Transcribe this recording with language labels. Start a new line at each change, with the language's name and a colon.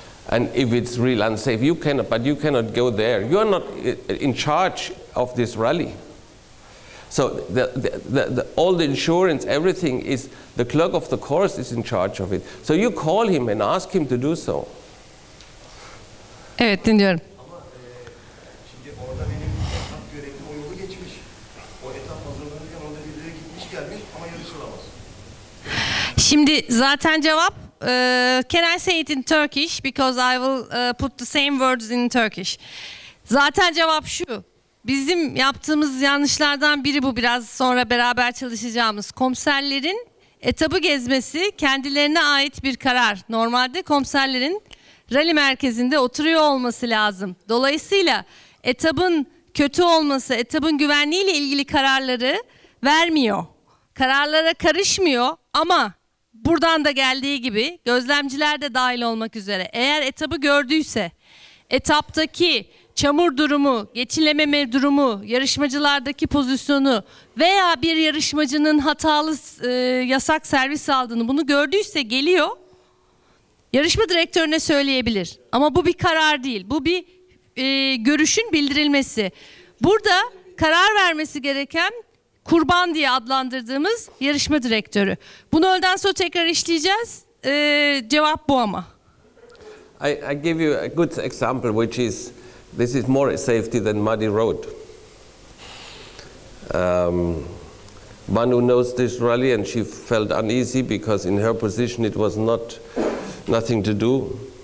English: And if it's real unsafe, you cannot go there. You are not in charge of this rally. So all the insurance, everything is, the clerk of the course is in charge of it. So you call him and ask him to do so.
Turkish: Evet, dinliyorum. Ama şimdi orada benim etap görevlim o yolu geçmiş. O etap hazırlanırken orada birileri gitmiş gelmiş ama yarışılamaz. Şimdi zaten cevap,
English: can I say it in Turkish? Because I will put the same words in Turkish.
Turkish: Zaten cevap şu. Bizim yaptığımız yanlışlardan biri bu. Biraz sonra beraber çalışacağımız. Komiserlerin etabı gezmesi kendilerine ait bir karar. Normalde komiserlerin rally merkezinde oturuyor olması lazım. Dolayısıyla etabın kötü olması, etabın güvenliğiyle ilgili kararları vermiyor. Kararlara karışmıyor ama buradan da geldiği gibi gözlemciler de dahil olmak üzere eğer etabı gördüyse etaptaki çamur durumu, geçilememe durumu, yarışmacılardaki pozisyonu veya bir yarışmacının hatalı yasak servis aldığını bunu gördüyse geliyor, yarışma direktörüne söyleyebilir. Ama bu bir karar değil, bu bir görüşün bildirilmesi. Burada karar vermesi gereken kurban diye adlandırdığımız yarışma direktörü. Bunu öğleden sonra tekrar işleyeceğiz. Cevap bu ama.
English: I give you a good example, which is, this is more safety than muddy road. One who knows this rally, and she felt uneasy because in her position it was nothing to do.